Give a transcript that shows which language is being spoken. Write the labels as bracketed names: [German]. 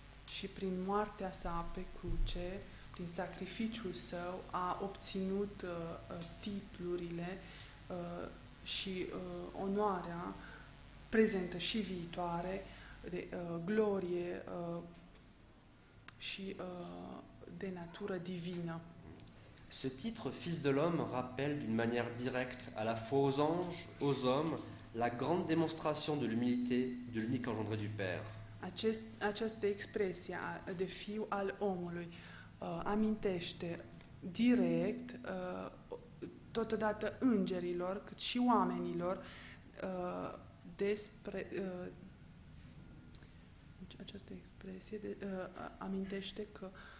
[Romanian] Și prin moartea sa pe cruce, prin sacrificiul său, a obținut titlurile și onoarea prezentă și viitoare, de glorie și de natură divină. [French] Ce titre, Fils de l'homme, rappelle d'une manière directe à la fois aux anges, aux hommes, la grande démonstration de l'humilité de l'unique engendré du Père. [Romanian] Această expresie de Fiu al omului amintește direct totodată îngerilor, cât și oamenilor despre această expresie amintește că